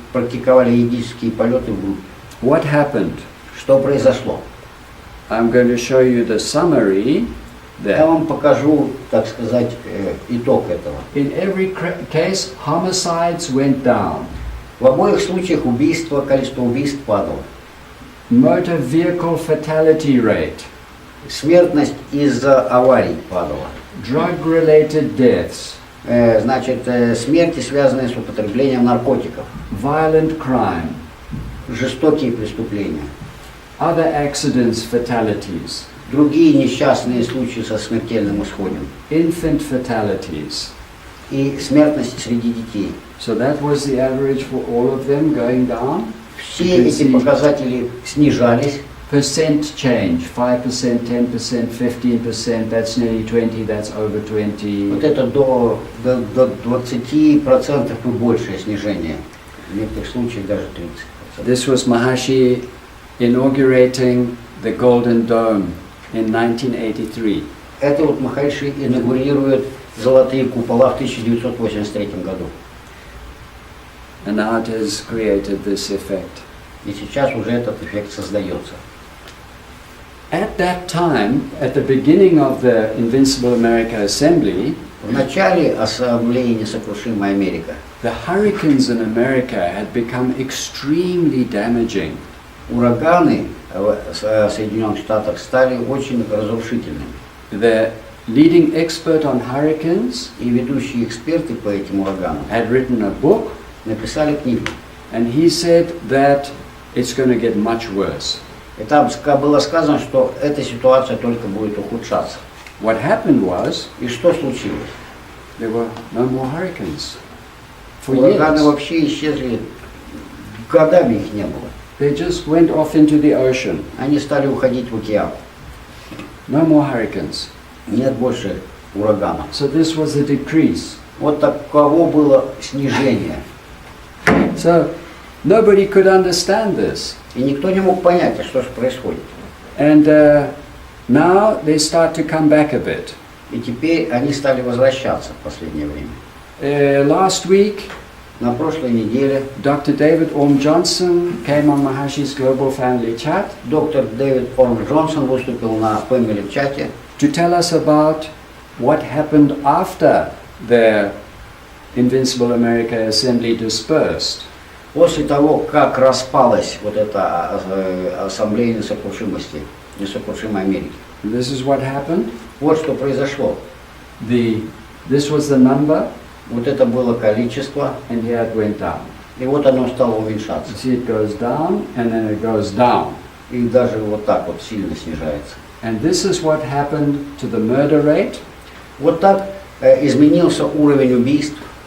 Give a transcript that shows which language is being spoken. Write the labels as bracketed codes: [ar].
[ru] практиковали йогические полеты в группе. [en] What happened? [ru] Что произошло? [en] I'm going to show you the summary [ru] Я [en] there. [ru] вам покажу, так сказать, итог этого. [en] In every case, homicides went down. [ru] В обоих случаях количество убийств падало. [en] Motor vehicle fatality rate, [ru] Смертность из-за аварий падала. [en] drug-related deaths, [ru] Значит, смерти, связанные с употреблением наркотиков, [en] violent crime, [ru] жестокие преступления, [en] other accidents, fatalities, [ru] другие несчастные случаи со смертельным исходом, [en] infant fatalities. [ru] и смертность среди детей. [en] So that was the average for all of them going down. [ru] Все эти показатели снижались. [en] Percent change, 5%, 10%, 15%, that's nearly 20, that's over 20. [ru] Вот это до 20% и большее снижение. В некоторых случаях даже 30%. [en] This was Maharishi inaugurating the Golden Dome in 1983. [ru] Это вот Махариши инаугурирует золотые купола в 1983 году. [en] And now it has created this effect. [ru] И сейчас уже этот эффект создается. [en] At that time, at the beginning of the Invincible America Assembly, [ru] В начале Ассамблеи Несокрушимая Америка [en] the hurricanes in America had become extremely damaging. [ru] ураганы в Соединенных Штатах стали очень разрушительными. [en] The leading expert on hurricanes [ru] И ведущие эксперты по этим ураганам [en] had written a book, [ru] написали книгу. [en] and he said that it's going to get much worse. [ru] И там было сказано, что эта ситуация только будет ухудшаться. [en] What happened was [ru] И что случилось? [en] there were no more hurricanes for [ru] Ураганы [en] years. [ru] вообще исчезли, годами их не было. [en] They just went off into the ocean. [ru] Они стали уходить в океан. [en] No more hurricanes. [ru] Нет больше ураганов. [en] So this was a decrease. [ru] Вот таково было снижение. [en] So nobody could understand this. [ru] И никто не мог понять, а что же происходит. [en] And now they start to come back a bit. [ru] И теперь они стали возвращаться в последнее время. [en] Last week, [ru] На прошлой неделе [en] Dr. David Orm Johnson came on Maharishi's Global Family Chat [ru] доктор Дэвид Орм Джонсон выступил на Family чате, [en] to tell us about what happened after the Invincible America Assembly dispersed. [ru] после того, как распалась вот эта ассамблея несокрушимости, несокрушимой Америки. [en] And this is what happened. [ru] Вот что произошло. [en] This was the number, [ru] Вот это было количество, [en] and here it went down. [ru] и вот оно стало уменьшаться. [en] You see, it goes down, and then it goes down. [ru] И даже вот так вот сильно снижается. [en] And this is what happened to the murder rate. [ru] Вот так изменился уровень убийств.